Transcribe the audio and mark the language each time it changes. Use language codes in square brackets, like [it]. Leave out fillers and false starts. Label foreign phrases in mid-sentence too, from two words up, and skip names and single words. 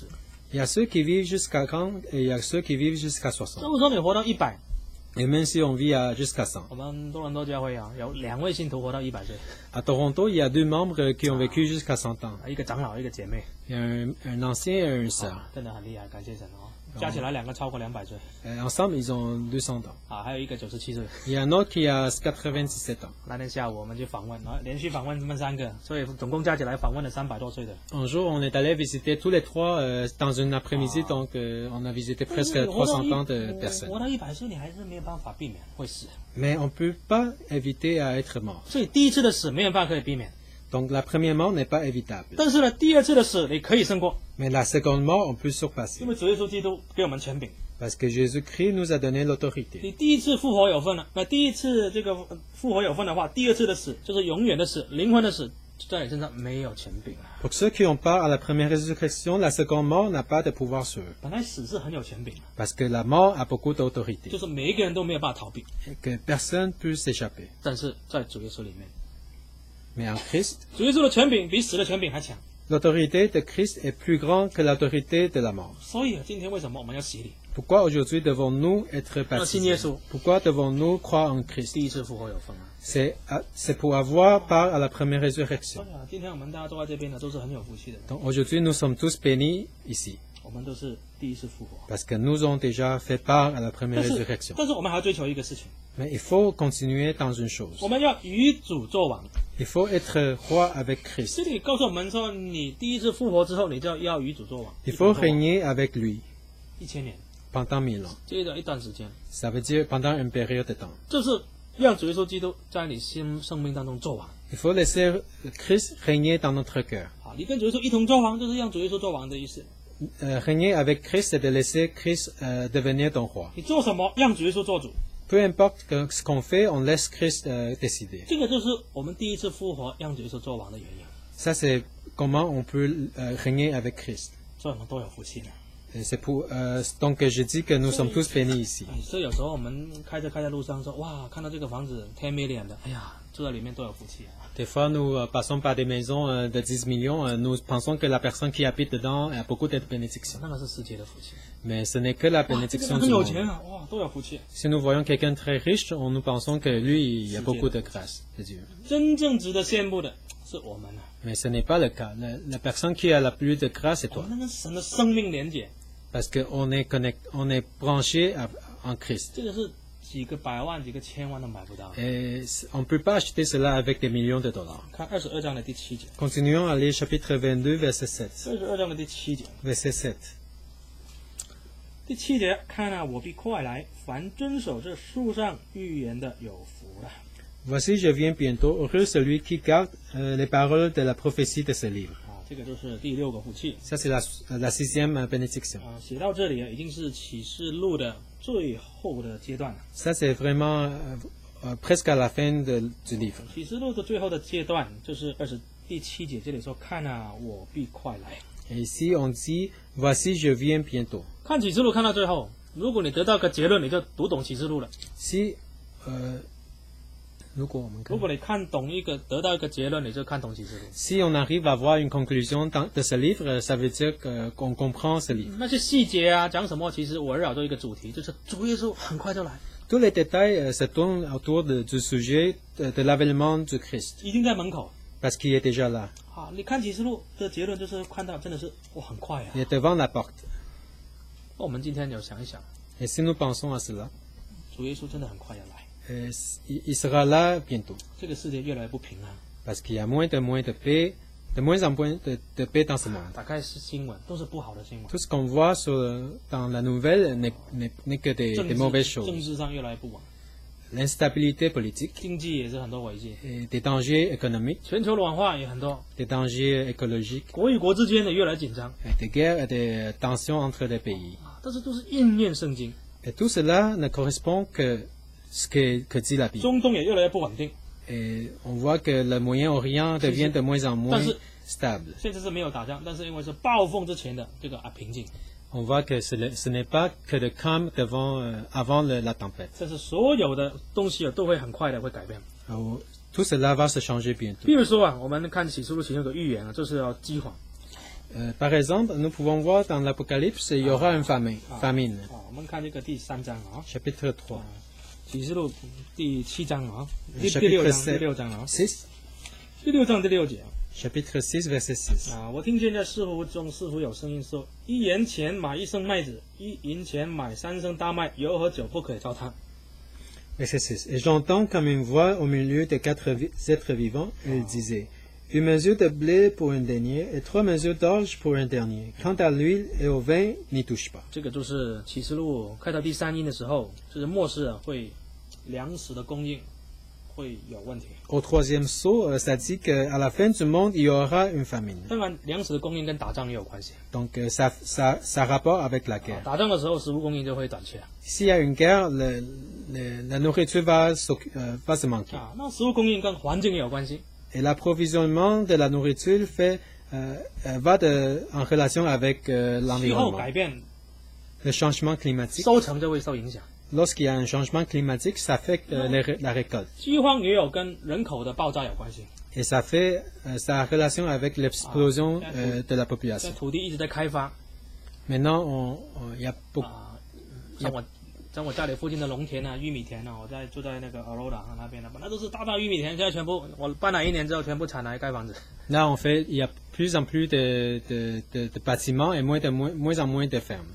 [fr] Il y a ceux qui vivent jusqu'à 40 et il y a ceux qui vivent jusqu'à 60. [zh] 这么说你活到100， [fr] Et même si on vit jusqu'à 100. [zh] 我们多伦多教会啊，有2位信徒活到100岁， [fr] À Toronto, il y a 2 membres qui ont vécu jusqu'à 100 ans. [zh] 一个长老，一个姐妹， [fr] Il y a un ancien et une sœur. [zh] 真的很厉害，感谢神哦。加起来2个超过200岁 [fr] Ensemble, ils ont 200 ans. [zh] 啊，还有一个97岁。 [fr] Il y a un autre qui a 97 ans. [zh] 那天下午我们去访问，然后连续访问他们3个，所以总共加起来访问了300多岁的。 [fr] Un jour, on est allé visiter tous les trois dans une après-midi, donc on a visité presque 300 ans de personnes. [zh] 活到100岁，你还是没有办法避免会死， [fr] Mais on ne peut pas éviter à être mort. [zh] 所以第一次的死没有办法可以避免， [fr] Donc la première mort n'est pas évitable. [zh] 但是呢，第二次的死你可以胜过， [fr] Mais la seconde mort, on peut surpasser. [zh] 因为主耶稣基督给我们权柄。 [fr] Parce que Jésus-Christ nous a donné l'autorité. [zh] 你第一次复活有份了，那第一次这个复活有份的话，第二次的死就是永远的死，灵魂的死，在你身上没有权柄了。 [fr] Pour ceux qui ont part à la première résurrection, la seconde mort n'a pas de pouvoir sur eux. [zh] 本来死是很有权柄的， [fr] Parce que la mort a beaucoup d'autorité. [zh] 就是每一个人都没有办法逃避， [fr] Et que personne ne peut s'échapper. [zh] 但是在主耶稣里面， [fr] Mais en Christ, [zh] 主耶稣的权柄比死的权柄还强。 [fr] l'autorité de Christ est plus grande que l'autorité de la mort. [zh] 所以啊，今天为什么我们要洗礼？ [fr] Pourquoi aujourd'hui devons-nous être Ah, signer baptisés? ça. Pourquoi devons-nous croire en Christ? [zh] 第一次复活有份啊。 [fr] C'est pour avoir part à la première résurrection. [zh] 所以啊，今天我们大家坐在这边的都是很有福气的人， [fr] Donc aujourd'hui, nous sommes tous bénis ici. [zh] 我们都是第一次复活。 [fr] Parce que nous avons déjà fait part à la première [zh] 但是 [fr] résurrection. [zh] 但是我们还要追求一个事情， [fr] Mais il faut continuer dans une chose. [zh] 我们要与主作王。 [fr] Il faut être roi avec [zh] 这 [fr] Christ. [zh] 里告诉我们说，你第一次复活之后，你就要与主作王。 [fr] Il faut régner avec lui [zh] 1000年， [fr] pendant 1000 ans. [zh] 接着一段时间， [fr] Ça veut dire pendant une période de temps. [zh] 就是让主耶稣基督在你生命当中作王。 [fr] Il faut laisser Christ régner dans notre cœur. [zh] 好，你跟主耶稣一同作王，就是让主耶稣作王的意思。 [fr] Régner avec Christ, c'est de laisser Christ devenir ton roi. [zh] 你做什么，让主耶稣做主。 [fr] Peu importe ce qu'on fait, on laisse Christ décider. [zh] 这个就是我们第一次复活让主耶稣作王的原因。 [fr] Ça, c'est comment on peut régner avec Christ. [zh] 所以我们都有福气的。 [fr] Donc je dis que nous sommes tous bénis ici. [zh] 所以有时候我们开在路上说，哇，看到这个房子10 million 的，哎呀，住在里面多有福气啊！ [fr] Des fois, nous passons par des maisons de 10 millions. Nous pensons que la personne qui habite dedans a beaucoup de bénédictions. [zh] 那个是世界的福气。 [fr] Mais ce n'est que la [zh] 哇，这个 [fr] bénédiction [zh] 人很 [fr] du [zh] 有 [fr] monde. [zh] 钱啊，哇，多有福气。 [fr] Si nous voyons quelqu'un de très riche, nous pensons que lui, il y a beaucoup de grâce de Dieu. [zh] 真正值得羡慕的是我们啊， [fr] Mais ce n'est pas le cas. La personne qui a la plus de grâce, c'est [zh] 我 [fr] toi. [zh] 们跟神的生命连结， [fr] Parce qu'on est on est branché en Christ. [zh] 这个是几个百万、几个千万都买不到。 [fr] Et on ne peut pas acheter cela avec des millions de dollars. [zh] 看22章的第7节， [fr] Continuons à lire chapitre 22, verset 7. [zh] 22 章的第7节， [fr] Verset 7. [zh] 第7节，看啊，我必快来，凡遵守这书上预言的有福了。 [fr] Voici, je viens bientôt. Heureux celui qui garde les paroles de la prophétie de ce livre. [zh] 啊，这个就是第6个福气。 [fr] Ça, c'est la sixième bénédiction. [zh] 啊，写到这里已经是启示录的最后的阶段了。 [fr] Ça, c'est vraiment presque à la fin du livre. [zh] 启示录的最后的阶段就是第7节这里说：“看啊，我必快来。” [fr] Et ici, on dit, voici, je viens bientôt. [zh] 看启示录看到最后，如果你得到个结论，你就读懂启示录了。 [fr] Si, [zh] 如果你看懂得到一个结论，你就看懂启示录。 [fr] si on arrive à voir une conclusion de ce livre, ça veut dire qu'on comprend ce livre. [zh] 那些细节啊，讲什么，其实围绕着一个主题，就是主耶稣很快就来， [fr] Tous les détails se tournent autour du sujet de l'avènement du Christ, [zh] 已经在门口。 [fr] parce qu'il est déjà là. [zh] 好，你看启示录的结论就是看到真的是哇很快啊。 [fr] Il est devant la porte. [zh] 那我们今天有想一想， [fr] Et si nous pensons à cela, [zh] 主耶稣真的很快要来， [fr] il sera là bientôt, [zh] 这个世界越来越不平安。 [fr] parce qu'il y a moins de paix, de moins en moins de paix dans ce monde. [zh] 打开新闻都是不好的新闻， [fr] Tout ce qu'on voit dans la nouvelle n'est que des mauvaises [zh] 政 [fr] choses. [zh] 治上越来越不稳， [fr] L'instabilité politique, [zh] 经济也是很多危机， [fr] et des dangers économiques, [zh] 全球暖化也很多， [fr] des dangers écologiques, [zh] 国与国之间的越来越紧张 [fr] et des guerres et des tensions entre les pays. [zh] 啊，但是都是应验圣经。 [fr] Et tout cela ne correspond que ce que dit la Bible. [zh] 中东也越来越不稳定， [fr] Et on voit que le Moyen-Orient devient de moins en moins Parce- stable. [zh] 现在是没有打仗，但是因为是暴风之前的这个平静， [fr] On voit que ce n'est pas que le calme avant la tempête. [zh] 但是所有的东西都会很快的会改变。 [fr] Alors, tout cela va se changer bientôt. [zh] 比如说啊，我们看启示录其中有个预言啊，就是要饥荒 [fr] Par exemple, nous pouvons voir dans l'Apocalypse, il y aura une famine. [zh] 啊。我们看这个第3章啊， [fr] Chapitre 3. [zh] 启示录第7章啊，第 [fr] Chapitre [zh] 6章啊， [fr] 6. [zh] 第6章第6节啊。 [fr] Chapitre 6, verset 6. [zh] 啊，我听见在四湖中似乎有声音说：一元钱买1升麦子，1银钱买3升大麦，油和酒不可以糟蹋。 [fr] Verset 6. Et j'entends comme une voix au milieu des 4 êtres vivants. Elle disait, une mesure de blé pour un denier et 3 mesures d'orge pour un dernier. Quant à l'huile et au vin, n'y touche pas. [zh] 这个就是启示录开到第3印的时候，就是末世啊，会粮食的供应会有问题。 [fr] Au 3e sceau, ça dit qu'à la fin du monde, il y aura une famine. [zh] 当然，粮食的供应跟打仗也有关系。 [fr] Donc ça rapporte avec la [zh] 啊 [fr] guerre. [zh] 打仗的时候，食物供应就会短缺 [fr] S'il y a une guerre, la nourriture va se manquer. [zh] 啊。那食物供应跟环境也有关系。 [fr] Et l'approvisionnement de la nourriture va en relation avec [zh] 气候 [fr] l'environnement. [zh] 改变， [fr] Le changement climatique. [zh] 收成就会受影响。 [fr] Lorsqu'il y a un changement climatique, ça affecte la récolte. [zh] 饥荒也有跟人口的爆炸有关系。 [fr] Et ça a relation avec l'explosion de la [zh] 在 [fr] population. [zh] 土地一直在开发 [fr] Maintenant, il y a beaucoup. [zh] 啊，像我家里附近的农田啊、玉米田啊，我住在那个 Aurora 那边的，本来都是大玉米田，现在全部我搬来1年之后，全部铲来盖房子。 [fr] Là, il y a plus en plus de bâtiments et moins en moins de fermes.